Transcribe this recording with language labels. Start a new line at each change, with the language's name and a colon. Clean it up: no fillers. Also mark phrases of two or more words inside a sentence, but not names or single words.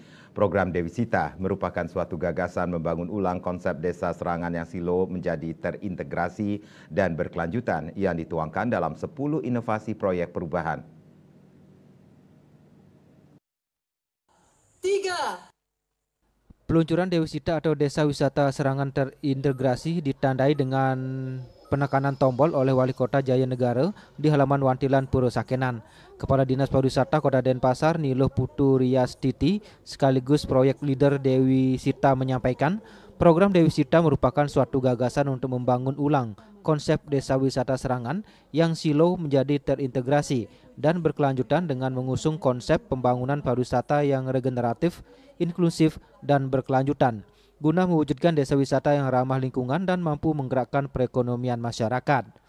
Indonesian: Program Dewi Sita merupakan suatu gagasan membangun ulang konsep desa Serangan yang silo menjadi terintegrasi dan berkelanjutan yang dituangkan dalam 10 inovasi proyek perubahan. 3. Peluncuran Dewi Sita atau Desa Wisata Serangan Terintegrasi ditandai dengan penekanan tombol oleh Wali Kota Jaya Negara di halaman Wantilan Puro Sakenan. Kepala Dinas Pariwisata Kota Denpasar Niluh Putu Riyastiti sekaligus proyek leader Dewi Sita menyampaikan, program Dewi Sita merupakan suatu gagasan untuk membangun ulang konsep Desa Wisata Serangan yang silo menjadi terintegrasi dan berkelanjutan dengan mengusung konsep pembangunan pariwisata yang regeneratif, inklusif, dan berkelanjutan guna mewujudkan desa wisata yang ramah lingkungan dan mampu menggerakkan perekonomian masyarakat.